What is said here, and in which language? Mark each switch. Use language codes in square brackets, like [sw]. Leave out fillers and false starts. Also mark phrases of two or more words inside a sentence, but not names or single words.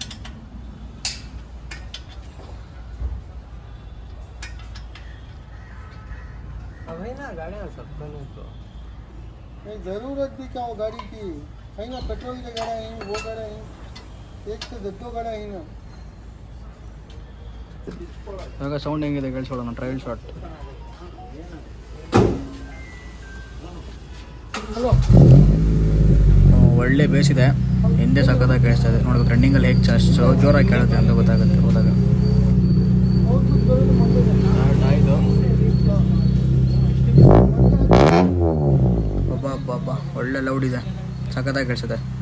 [hi] अब है ना गाड़ियाँ सबको नहीं तो नहीं ज़रूरत भी क्या हो गाड़ी की, है ना पेट्रोल की गाड़ी है, वो गाड़ी है, एक से दो गाड़ी है ना. [kn] ಇವಾಗ ಸೌಂಡ್ ಹೆಂಗಿದೆ ಕೇಳಿಸ್ಕೊಳ್ಳೋಣ. [en] trial shot. [kn] ಒಳ್ಳೆ ಬೇಸಿದೆ, ಹಿಂದೆ ಸಕ್ಕತ್ತಾಗಿ ಕೇಳಿಸ್ತಾ ಇದೆ. ನೋಡ್ಬೇಕು ರನ್ನಿಂಗಲ್ಲಿ ಹೇಗೆ ಜೋರಾಗಿ ಕೇಳುತ್ತೆ ಅಂತ ಗೊತ್ತಾಗುತ್ತೆ ಹೋದಾಗ. ಆಯಿತು ಒಬ್ಬ ಒಳ್ಳೆ ಲೌಡ್ ಇದೆ, ಸಕ್ಕತ್ತಾಗಿ ಕೇಳಿಸುತ್ತೆ.